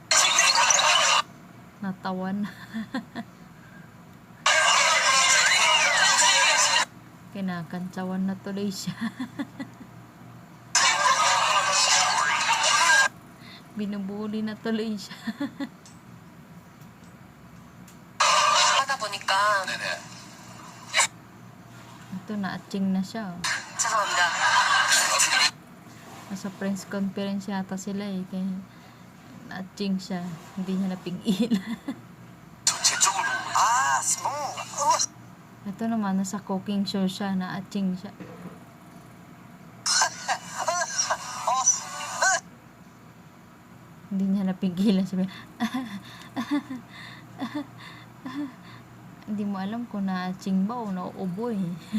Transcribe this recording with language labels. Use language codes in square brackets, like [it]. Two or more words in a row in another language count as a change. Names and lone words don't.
[tl] Natawan. Kinakantsawan na tuloy siya. Binubuli na tuloy siya. [ko] 하다 보니까 네네. [tl] Ito, na-aching na siya. [ko] 죄송합니다. [tl] Nasa [en] press conference [tl] yata sila eh. Kaya na-aching siya. Hindi niya napigilan. [ko] 제 쪽으로 보고 아, 스모. [tl] Ito naman, nasa [en] cooking show [tl] siya. Na-aching siya. Hindi niya napigilan. Sabi, hindi mo alam kung na-aching ba o nauubo eh.